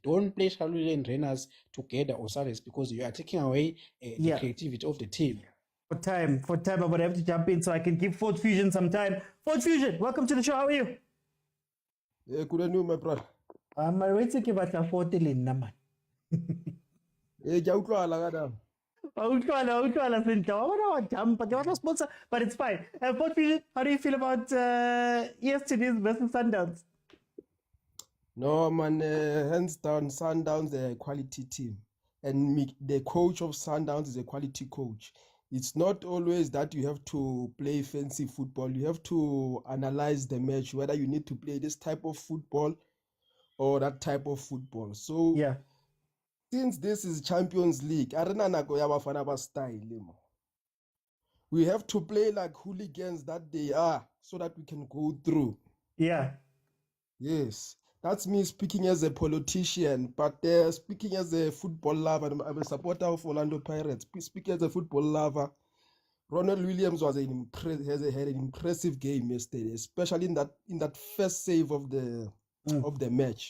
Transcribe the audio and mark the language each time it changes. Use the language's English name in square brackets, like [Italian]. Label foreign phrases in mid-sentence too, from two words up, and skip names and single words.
[English] Don't play Shalule and Renas together or Salas because you are taking away the creativity of the team. For time, I'm going to have to jump in so I can give Fort Fusion some time. Fort Fusion, welcome to the show. How are you? Yeah, good on you, my brother. I'm waiting to get a 40 in Naman. [Tswana] Eh, ja utlwa la ka dam. [English] But it's fine. Fort Fusion, how do you feel about ES Tunis versus Sundowns? No man, hands down, Sundowns are a quality team, and the coach of Sundowns is a quality coach. It's not always that you have to play fancy football. You have to analyze the match, whether you need to play this type of football or that type of football. So Yeah. since this is [Tswana] Champions League, arena nako ya bafana ba style mo. [English] We have to play like hooligans that they are so that we can go through. Yeah. Yes. That's me speaking as a politician, but speaking as a football lover. I'm a supporter of Orlando Pirates. Speaking as a football lover, Ronald Williams was had an impressive game yesterday, especially in that first save of the match.